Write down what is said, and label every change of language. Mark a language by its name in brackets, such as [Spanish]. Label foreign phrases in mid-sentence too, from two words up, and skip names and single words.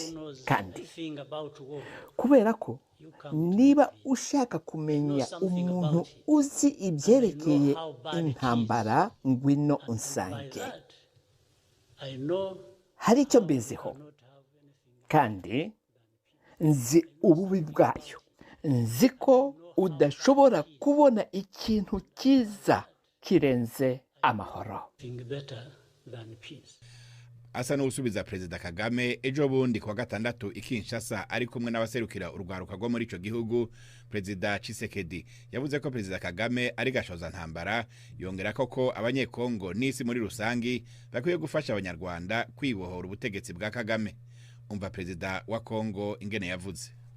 [Kinyarwanda] Kandi kubera ko niba ushaka kumenya umuntu uzi ibyerekeye intambara, ngwino unsange, hari icyo mbiziho kandi nzi ububi bwayo. Nzi ko udashobora kubona ikintu cyiza kirenze amahoro. [Rundi] Asa n'usubiza Perezida Kagame ejo bundi kwa gatandatu i Kinshasa ari kumwe n'abaserukira urwaruka rwo muri ico gihugu. Perezida Tshisekedi yavuze ko Perezida Kagame ari gashoza ntambara, yongera ko abanyekongo n'isi muri rusangi bakwiye gufasha abanyarwanda kwibohora ubutegetsi bwa Kagame. Umva Perezida wa Kongo ingene yavuze.